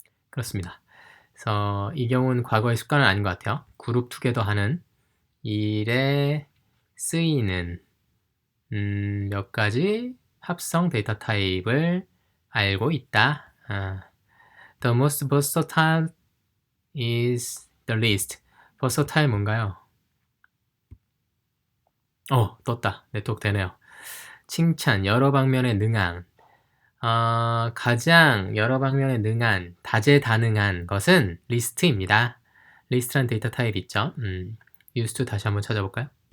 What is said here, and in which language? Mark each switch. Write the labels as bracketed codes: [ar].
[ko] 그렇습니다. 그래서 이 경우는 과거의 습관은 아닌 것 같아요. 그룹 투게더 하는 일에 쓰이는 몇 가지 합성 데이터 타입을 알고 있다. [en] The most versatile is the least. [ko] versatile 뭔가요? 떴다. 네트워크 되네요. 칭찬, 여러 방면에 능한. 가장 여러 방면에 능한, 다재다능한 것은 리스트입니다. 리스트란 데이터 타입 있죠? [en] used to [ko] 다시 한번 찾아볼까요?